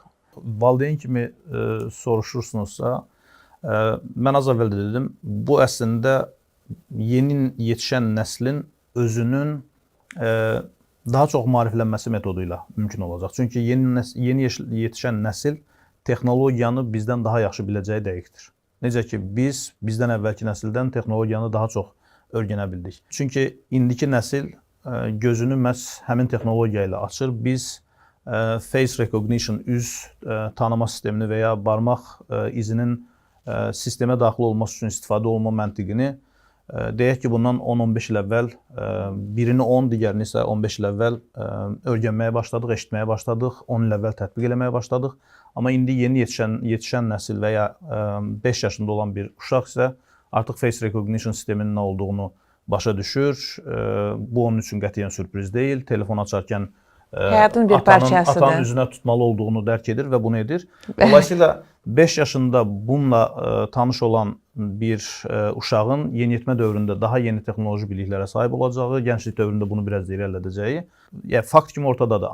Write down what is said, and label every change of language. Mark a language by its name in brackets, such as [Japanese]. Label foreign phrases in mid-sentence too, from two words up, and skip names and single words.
[Azerbaijani] Valideyn kimi soruşursunuzsa, mən az əvvəl də dedim, bu əslində yeni yetişən nəslin özünün daha çox maariflənməsi metodu ilə mümkün olacaq. Çünki yeni yetişən nəsil texnologiyanı bizdən daha yaxşı biləcəyi dəqiqdir. Necə ki, biz bizdən əvvəlki nəsildən texnologiyanı daha çox öyrənə bildik. Çünki indiki nəsil gözünü məhz həmin texnologiya ilə açır. [English] Biz face recognition, [Azerbaijani] üz tanıma sistemini və ya barmaq izinin sistemə daxil olması üçün istifadə olma məntiqini deyək ki, bundan 10-15 il əvvəl birini 10, digərini isə 15 il əvvəl öyrənməyə başladıq, eşitməyə başladıq, 10 il əvvəl tətbiq eləməyə başladıq. Amma indi yeni yetişən nəsil və ya 5 yaşında olan bir uşaq isə artıq [English] face recognition [Azerbaijani] sisteminin nə olduğunu başa düşür. Bu onun üçün qətiyyən sürpriz deyil. Telefon açarkən həyatın bir parçasıdır. Atanın üzünə tutmalı olduğunu dərk edir və bunu edir. Dolayısıyla 5 yaşında bununla tanış olan bir uşağın yeniyetmə dövründə daha yeni texnoloji biliklərə sahib olacağı, gənclik dövründə bunu biraz da irəlidəcəyi fakt kimi ortadadır.